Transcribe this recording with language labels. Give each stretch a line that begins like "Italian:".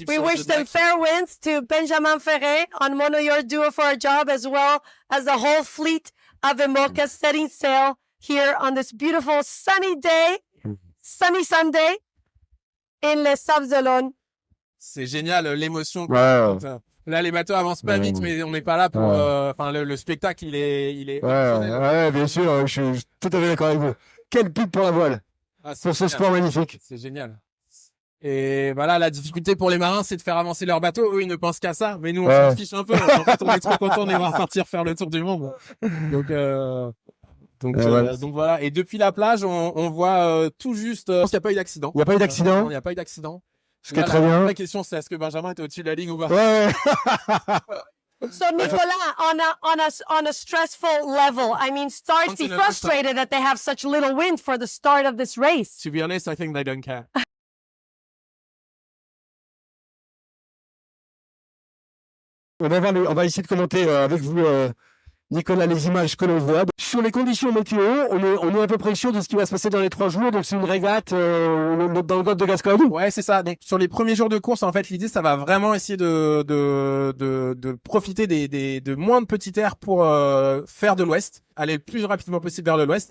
English: We wish them fair winds to Benjamin Ferré on Mono Your Duo for a Job, as well as the whole fleet of IMOCA setting sail here on this beautiful sunny day, sunny Sunday, in les Sables d'Olonne.
French: C'est génial, l'émotion. Ouais. Là, les bateaux avancent pas vite, mais on n'est pas là pour. Le spectacle, il est. Ouais, bien sûr. Je suis tout à fait d'accord avec vous. Quelle pub pour la voile, pour ce sport magnifique. C'est génial. Et voilà, la difficulté pour les marins, c'est de faire avancer leur bateau. Eux, ils ne pensent qu'à ça, mais nous, on s'en fiche un peu. En fait, on est trop contents de les voir partir faire le tour du monde. Donc voilà. Et depuis la plage, on voit tout juste. Je pense qu'il n'y a pas eu d'accident. Il n'y a pas eu d'accident. Il n'y a pas eu d'accident. C'était très bien. La question, c'est est-ce que Benjamin était au-dessus de la ligne ou pas?
English: So Nicolas, on a stressful level, I mean, stars be frustrated that they have such little wind for the start of this race. To be honest, I think they don't care.
French: On va essayer de commenter avec vous, Nicolas, les images que l'on voit. Sur les conditions météo, on est à peu près sûr de ce qui va se passer dans les 3 jours. Donc c'est une régate dans le golfe de Gascogne. Ouais, c'est ça. Donc sur les premiers jours de course, en fait, l'idée, ça va vraiment essayer de profiter de moins de petits airs pour faire de l'ouest, aller le plus rapidement possible vers l'ouest.